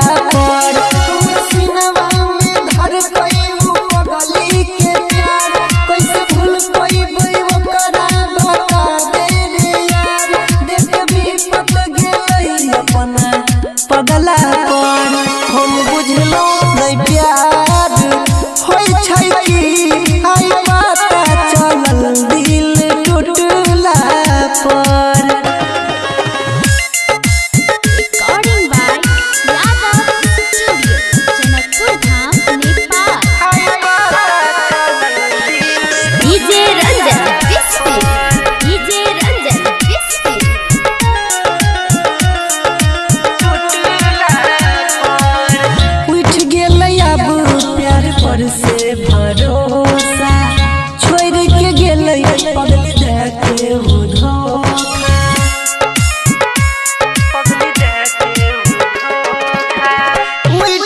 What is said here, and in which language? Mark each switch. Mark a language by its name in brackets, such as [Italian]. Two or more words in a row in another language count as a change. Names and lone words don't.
[Maithili] पर सिनवा में धर कइबू पगली के प्यार कैसे भूल पइबे ओकरा बता दे रे यार देख भी पत गेलै अपना पगला पर हम बुझलो नहीं प्यार होई छै कि आई पता चलल दिल टूटला पर। [English] Recording by Yadav Studio, Janakpur Dham, Nepal. DJ Ranjan Biscuit, DJ Ranjan Biscuit. [Maithili] उठ गेलै अब प्यार पर से भरोसा छोड़ के गेलै पगल जाके हो धोखा उठ